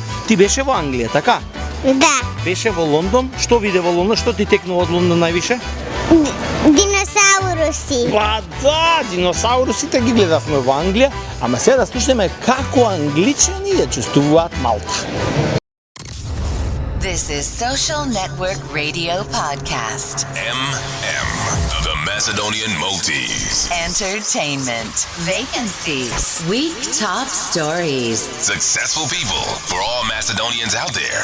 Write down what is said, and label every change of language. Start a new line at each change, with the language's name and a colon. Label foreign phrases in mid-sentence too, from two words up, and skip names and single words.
Macedonian: Ти беше во Англија, така? Да, Беше во Лондон. Што виде во Лондон? Што ти текнува од Лондон највише? диносауруси. Па да, диносаурусите ги гледавме во Англија, ама сега да слушнеме како англичани ја чувствуваат Малта.
English: This is Social Network Radio Podcast. The Macedonian Maltese. Entertainment. Vacancies. Week top stories. Successful people for all Macedonians out there.